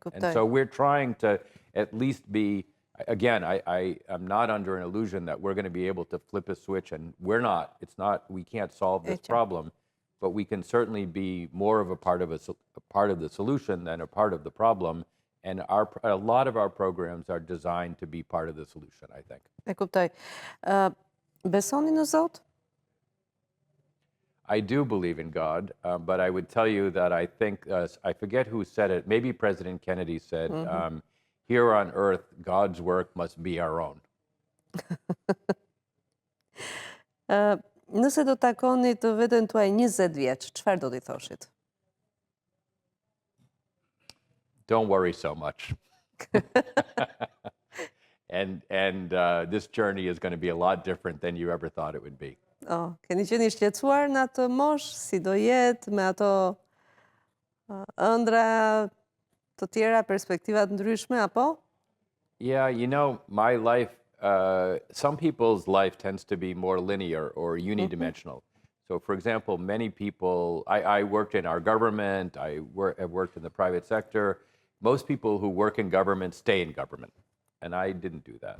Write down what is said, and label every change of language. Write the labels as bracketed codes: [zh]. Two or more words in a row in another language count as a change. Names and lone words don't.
[en] And so we're trying to at least be, again, I am not under an illusion that we're going to be able to flip a switch, and we're not. We can't solve this problem, but we can certainly be more of a part of the solution than a part of the problem. And a lot of our programs are designed to be part of the solution, I think. [sq] E kuptoj. Besoni në Zot? [en] I do believe in God, but I would tell you that I think, I forget who said it, maybe President Kennedy said, here on earth, God's work must be our own. [sq] Nëse do takoni të veten tuaj 20 vjeç, çfarë do t'i thoshit? [en] Don't worry so much. And this journey is going to be a lot different than you ever thought it would be. [sq] Keni qenë i shqetësuar në atë moshë, si do jetë, me ato ëndra të tjera, perspektivat ndryshme, apo? [en] Yeah, my life, some people's life tends to be more linear or unidimensional. So, for example, many people, I worked in our government, have worked in the private sector, most people who work in government stay in government, and I didn't do that.